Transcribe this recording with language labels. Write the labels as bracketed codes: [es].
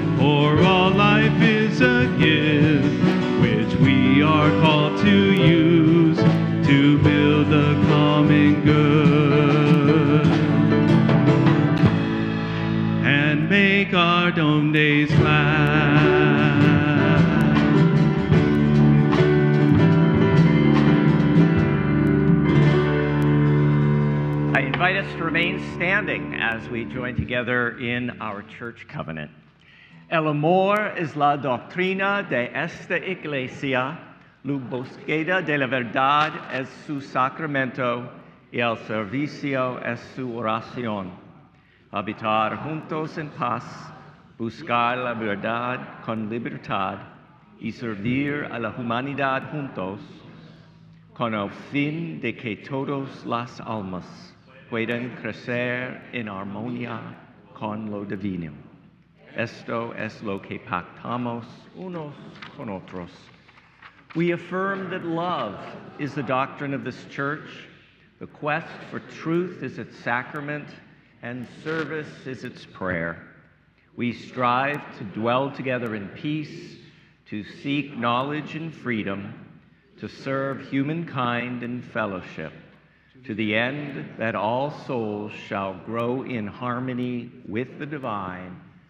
[en] For all life is a gift which we are called to use to build a common good and make our own days glad. I invite us to remain standing as we join together in our church covenant. [es] El amor es la doctrina de esta iglesia, la búsqueda de la verdad es su sacramento y el servicio es su oración. Habitar juntos en paz, buscar la verdad con libertad y servir a la humanidad juntos, con el fin de que todas las almas puedan crecer en armonía con lo divino. Esto es lo que pactamos unos con otros. [en] We affirm that love is the doctrine of this church, the quest for truth is its sacrament, and service is its prayer. We strive to dwell together in peace, to seek knowledge and freedom, to serve humankind in fellowship, to the end that all souls shall grow in harmony with the divine.